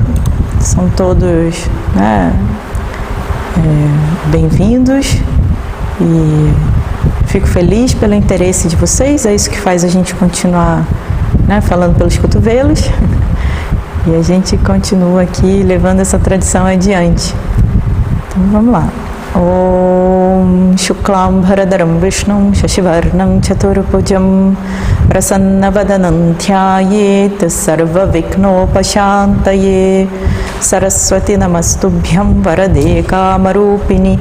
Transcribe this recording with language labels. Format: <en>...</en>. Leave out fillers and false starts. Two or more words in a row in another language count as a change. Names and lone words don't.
<pt>São todos, né, bem-vindos e fico feliz pelo interesse de vocês, é isso que faz a gente continuar, né, falando pelos cotovelos. E a gente continua aqui levando essa tradição adiante. Então vamos lá.</pt> <sa>ॐ शुक्लम् भरधरम् विष्णुम् शशिवर्णम् चतुर्भुजम् प्रसन्न ध्यायेत् सर्व विघ्नोपशान्तये सरस्वति नमस्तुभ्यम् वरदे कामरूपिणि</sa>